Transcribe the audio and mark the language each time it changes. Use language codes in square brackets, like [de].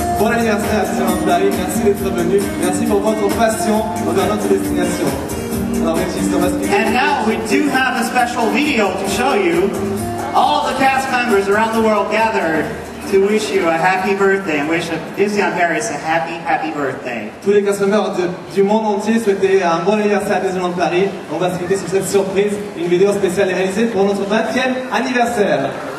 [fr] Buon anniversaire à Disneyland Paris, merci d'être venus. Merci pour votre passion envers notre destination. Alors, Régis, on va se quitter. [en] And now we do have a special video to show you. All the cast members around the world gathered to wish you a happy birthday and wish Disneyland Paris a happy, happy birthday. [fr] Tous les cast members du monde entier souhaitaient un bon anniversaire à Disneyland Paris. On va se quitter sur cette surprise. Une vidéo spéciale est réalisée pour notre 20e anniversaire.